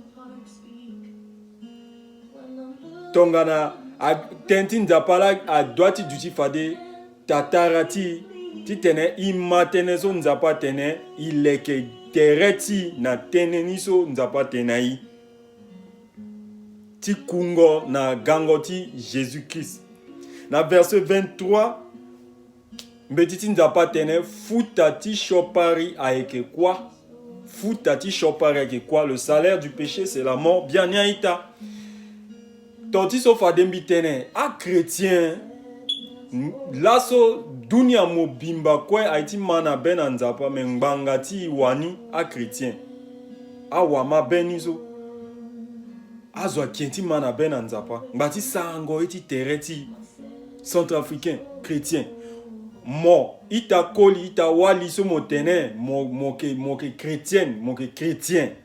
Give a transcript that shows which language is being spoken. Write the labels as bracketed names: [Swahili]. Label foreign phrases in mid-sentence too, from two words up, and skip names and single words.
[Sango] tongana tënë ti nzapa la adua ti duti fade tatara ti tene i ma tënë so nzapa tene i leke tere ti na tënë ni so nzapa tene ai ti kungo na gango ti Jésus-Christ. Na verset 23 mbeti ti nzapa tene futa ti shopari ayeke kwa futa ti shopari ayeke kwa [French] le salaire du péché c'est la mort [Sango] bien ni aita ton ti so fade mbi tene a chrétien laso dunia mobimba kue ai ti ma na be na nzapa me ngbanga ti wani a chrétien awa mabe ni so azwa kien ti ma na be na nzapa ngba ti sango ye ti tere ti centrafricain chrétien mo ita koli ita wali so mo tene moke chrétienne moke chrétien